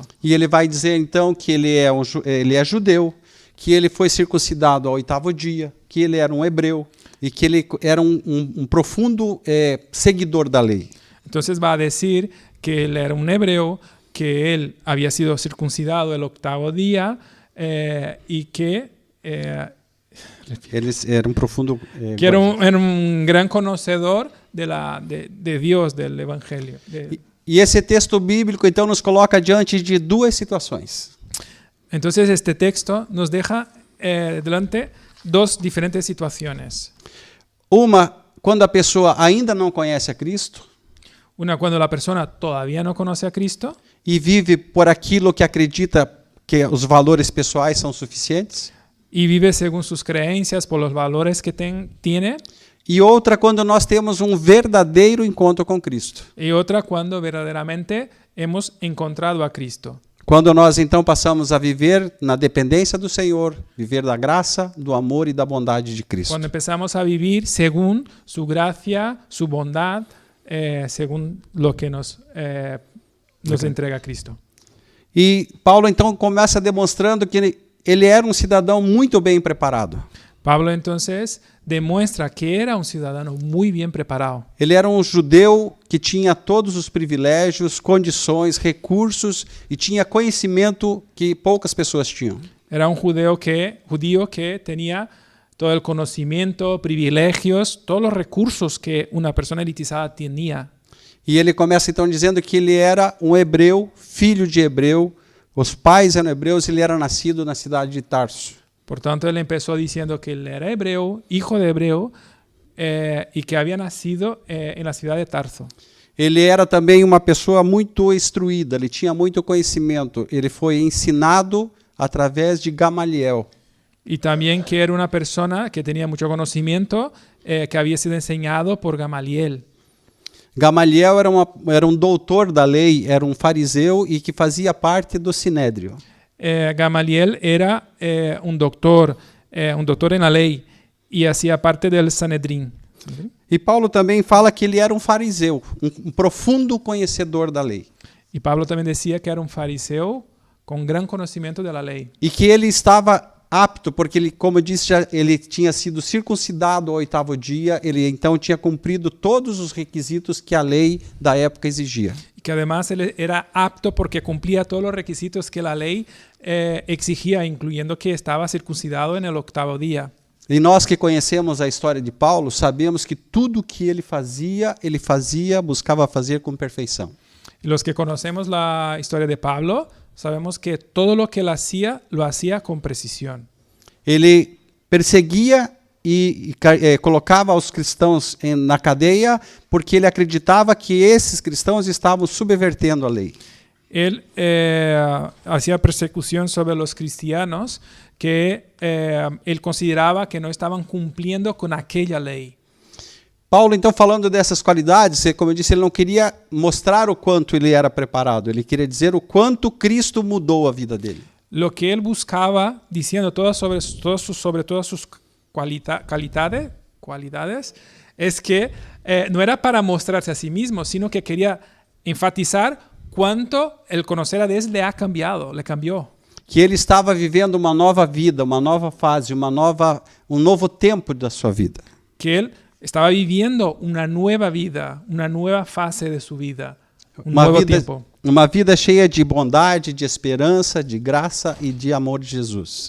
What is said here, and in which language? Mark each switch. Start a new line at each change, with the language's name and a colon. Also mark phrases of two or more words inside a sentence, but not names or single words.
Portuguese: E ele vai dizer então que ele é judeu, que ele foi circuncidado ao 8º dia, que ele era um hebreu e que ele era um profundo seguidor da lei.
Spanish: Entonces va a decir que él era un hebreo, que él había sido circuncidado el 8º día y que
Portuguese: Ele era um profundo
Spanish: que era un gran conocedor de Dios, del Evangelio.
Portuguese: E esse texto bíblico então nos coloca diante de duas situações.
Spanish: Entonces este texto nos deja delante dos diferentes situaciones.
Portuguese: Uma, quando a pessoa ainda não conhece a Cristo,
Spanish: Una cuando la persona todavía no conoce a Cristo
Portuguese: e vive por aquilo que acredita que os valores pessoais são suficientes.
Spanish: y vive según sus creencias, por los valores que tiene.
Portuguese: E outra, quando nós temos um verdadeiro encontro com Cristo.
Spanish: Y otra cuando verdaderamente hemos encontrado a Cristo.
Portuguese: Quando nós então passamos a viver na dependência do Senhor, viver da graça, do amor e da bondade de Cristo.
Spanish: Cuando empezamos a vivir según su gracia, su bondad, según lo que nos entrega Cristo.
Portuguese: E Paulo então começa demonstrando que ele era um cidadão muito bem preparado.
Spanish: Pablo entonces demuestra que era un ciudadano muy bien preparado.
Portuguese: Ele era um judeu que tinha todos os privilégios, condições, recursos e tinha conhecimento que poucas pessoas tinham.
Spanish: Era un judío que tenía todo el conocimiento, privilegios, todos los recursos que una persona elitizada tenía.
Portuguese: E ele começa então dizendo que ele era um hebreu, filho de hebreu, os pais eram hebreus, ele era nascido na cidade de Tarso. Portanto,
Spanish: él empezó diciendo que él era hebreo, hijo de hebreo, y que había nacido en la ciudad de Tarso.
Portuguese: Ele era também uma pessoa muito instruída, ele tinha muito conhecimento, ele foi ensinado através de Gamaliel.
Spanish: Y también que era una persona que tenía mucho conocimiento, que había sido enseñado por Gamaliel.
Portuguese: Gamaliel era um doutor da lei, era um fariseu e que fazia parte do Sinédrio.
Spanish: Gamaliel era un doctor en la ley y hacía parte del Sanedrín.
Portuguese: E Paulo também fala que ele era um fariseu, um profundo conhecedor da lei.
Spanish: Y Pablo también decía que era un fariseo con gran conocimiento de la ley.
Portuguese: E que ele estava apto, porque ele, como eu disse, ele tinha sido circuncidado ao 8º dia, ele então tinha cumprido todos os requisitos que a lei da época exigia.
Spanish: Y que además él era apto porque cumplía todos los requisitos que la ley exigía, incluyendo que estaba circuncidado en el 8º día.
Portuguese: E nós que conhecemos a história de Paulo, sabemos que tudo que ele fazia, buscava fazer com perfeição.
Spanish: Y los que conocemos la historia de Pablo, sabemos que todo lo que él hacía, lo hacía con precisión.
Portuguese: Ele perseguia e colocava os cristãos na cadeia porque ele acreditava que esses cristãos estavam subvertendo a lei.
Spanish: Él hacía persecución sobre los cristianos que él consideraba que no estaban cumpliendo con aquella ley.
Portuguese: Paulo, então, falando dessas qualidades, como eu disse, ele não queria mostrar o quanto ele era preparado, ele queria dizer o quanto Cristo mudou a vida dele.
Spanish: Lo que él buscaba, diciendo sobre todas sus cualidades, es que no era para mostrarse a sí mismo, sino que quería enfatizar cuánto el conocer a Dios le ha cambiado, le cambió.
Portuguese: Que ele estava vivendo uma nova vida, uma nova fase, um novo tempo da sua vida.
Spanish: Que él estaba viviendo una nueva vida, una nueva fase de su vida, un nuevo tiempo.
Portuguese: Uma vida cheia de bondade, de esperança, de graça e de amor de Jesus.